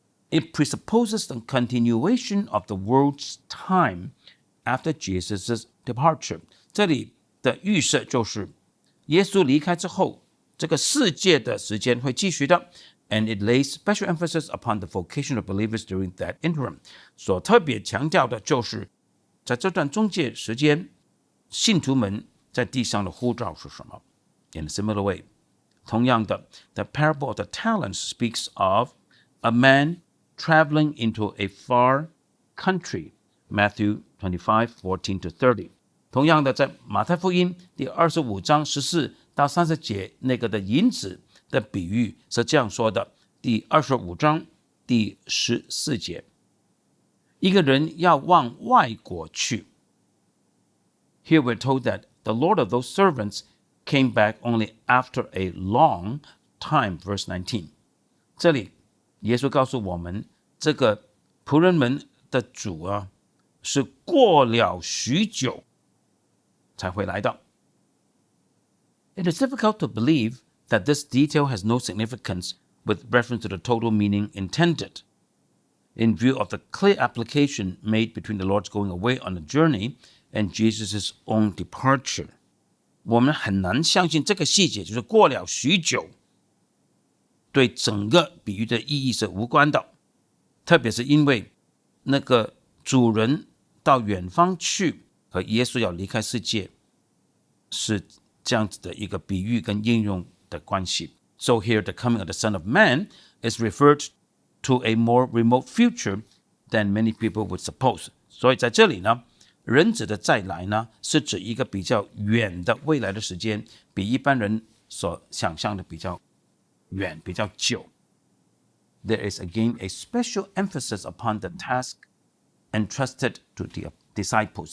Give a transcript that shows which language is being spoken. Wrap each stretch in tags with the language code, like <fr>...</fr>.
<en>It presupposes the continuation of the world's time after Jesus' departure。</en> <zh>这里的预设就是耶稣离开之后，这个世界的时间会继续的。</zh> <en>And it lays special emphasis upon the vocation of believers during that interim。</en> <zh>所特别强调的就是在这段中介时间，信徒们在地上的呼召是什么。</zh> <en>In a similar way，</en> <zh>同样的</zh> <en>The parable of the talents speaks of a man traveling into a far country， Matthew 25:14-30。</en> <zh>同样的，在马太福音第25章14到30节那个的银子的比喻是这样说的，第25章第14节，一个人要往外国去。</zh> <en>Here we're told that the Lord of those servants came back only after a long time, verse 19。</en> <zh>这里耶稣告诉我们，这个仆人们的主啊，是过了许久才回来的。</zh> <en>It is difficult to believe that this detail has no significance with reference to the total meaning intended, in view of the clear application made between the Lord's going away on a journey and Jesus' own departure。</en> <zh>我们很难相信这个细节，就是过了许久，对整个比喻的意义是无关的，特别是因为那个主人到远方去和耶稣要离开世界是这样子的一个比喻跟应用的关系。</zh> <en>So here the coming of the Son of Man is referred to a more remote future than many people would suppose。</en> <zh>所以在这里呢，人子的再来呢，是指一个比较远的未来的时间，比一般人所想象的比较远，比较久。</zh> <en>There is again a special emphasis upon the task entrusted to the disciples。</en>